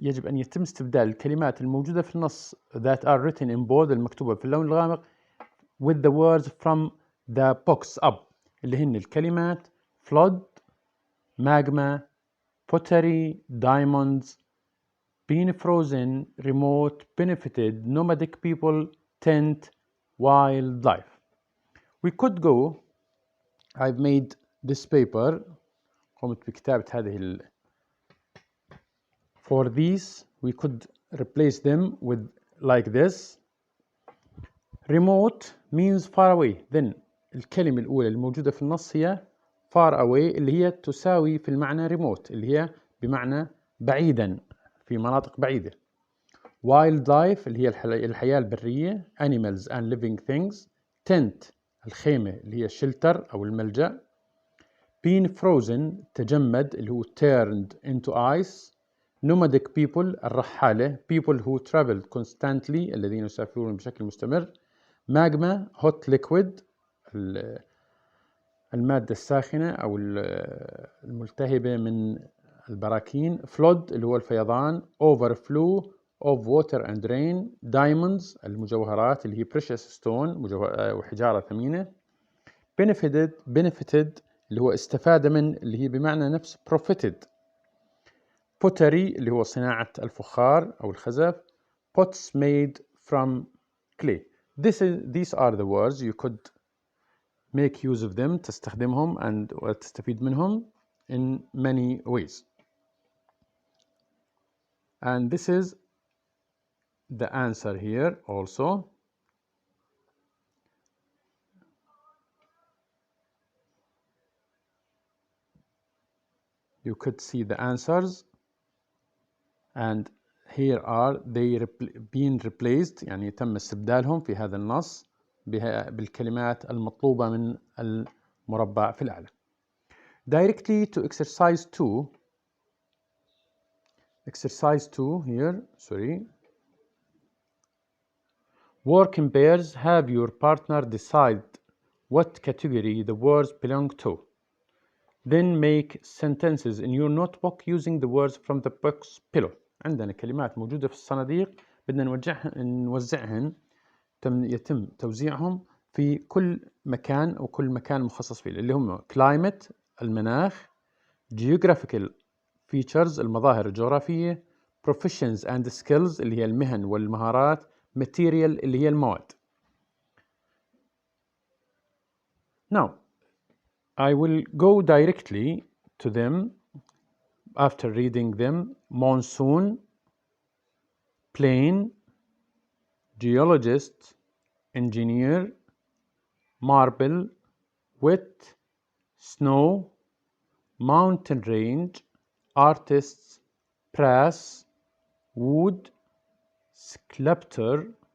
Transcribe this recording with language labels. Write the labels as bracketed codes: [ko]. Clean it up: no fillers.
[ar] يجب أن يتم استبدال الكلمات الموجودة في النص [en] that are written in bold [ar] المكتوبة في اللون الغامق [en] with the words from the box up [ar] اللي هن [en] الكلمات flood, magma, pottery, diamonds, being frozen, remote, benefited, nomadic people, tent, wildlife. We could go. I've made this paper. [ar] قمت بكتابة هذه [en] For these we could replace them with like this. Remote means far away. Then [ar] الكلمة الأولى الموجودة في النص هي far away اللي هي تساوي في المعنى remote اللي هي بمعنى بعيدا في مناطق بعيدة. Wildlife اللي هي الحياة البرية. [en] Animals and living things. [ar] Tent الخيمة اللي هي shelter أو الملجأ. [en] Being frozen [ar] تجمد اللي هو [en] turned into ice. Nomadic people [ar] الرحالة. [en] People who travel constantly [ar] الذين يسافرون بشكل مستمر. Magma [en] hot liquid [ar] المادة الساخنة أو الملتهبة من البراكين. Flood اللي هو الفيضان. [en] Overflow of water and rain. [ar] Diamonds المجوهرات اللي هي [en] precious stone [ar] وحجارة ثمينة. Benefited اللي هو استفاد من اللي هي بمعنى نفس profited. Pottery اللي هو صناعة الفخار أو الخزف. [en] Pots made from clay. These are the words you could make use of them [ar] تستخدمهم وتستفيد منهم [en] in many ways. And this is the answer here also. You could see the answers and here are they being replaced [ar] يعني تم استبدالهم في هذا النص بالكلمات المطلوبة من المربع في الأعلى. [en] Directly to exercise 2. Exercise 2 here, sorry. Work in pairs. Have your partner decide what category the words belong to. Then make sentences in your notebook using the words from the box below. [ar] عندنا كلمات موجودة في الصناديق بدنا نوزعهن يتم توزيعهم في كل مكان أو كل مكان مخصص فيه اللي هم climate المناخ. [en] Geographical features [ar] المظاهر الجغرافية. [en] Professions and skills [ar] اللي هي المهن والمهارات. Material اللي هي المواد. [en] Now I will go directly to them after reading them. Monsoon, plane, geologist, engineer, marble, wet, snow, mountain range, artists, brass, wood, sculptor,